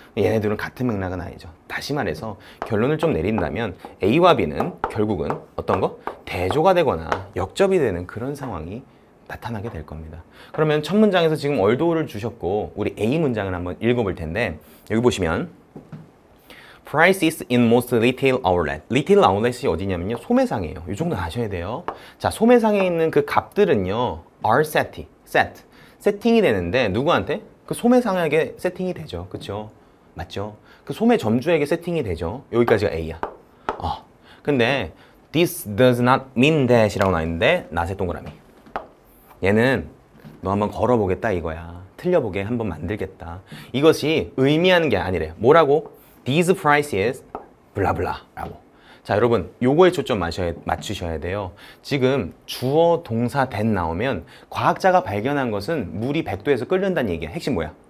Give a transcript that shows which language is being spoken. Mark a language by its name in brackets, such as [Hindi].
[Korean] 얘네들은 같은 맥락은 아니죠. 다시 말해서 결론을 좀 내린다면 A와 B는 결국은 어떤 거? 대조가 되거나 역접이 되는 그런 상황이 나타나게 될 겁니다. 그러면 첫 문장에서 지금 although를 주셨고 우리 A 문장을 한번 읽어볼 텐데 여기 보시면 [English] Prices in most retail outlet. [Korean] 리테일 아울렛이 어디냐면요. 소매상이에요. 이 정도 아셔야 돼요. 자, 소매상에 있는 그 값들은요. are 세팅이 되는데 누구한테? 그 소매상에게 세팅이 되죠. 그쵸? 맞죠? 그 소매 점주에게 세팅이 되죠. 여기까지가 A야. 근데 [English] this does not mean that [Korean] 이라고 나있는데 not의 동그라미. 얘는 너 한번 걸어보겠다 이거야. 틀려보게 한번 만들겠다. 이것이 의미하는 게 아니래요. 뭐라고? These prices 블라블라 라고. 자, 여러분 요거에 초점 맞추셔야 돼요. 지금 주어 동사 that 나오면 과학자가 발견한 것은 물이 100도에서 끓는다는 얘기야. 핵심 뭐야?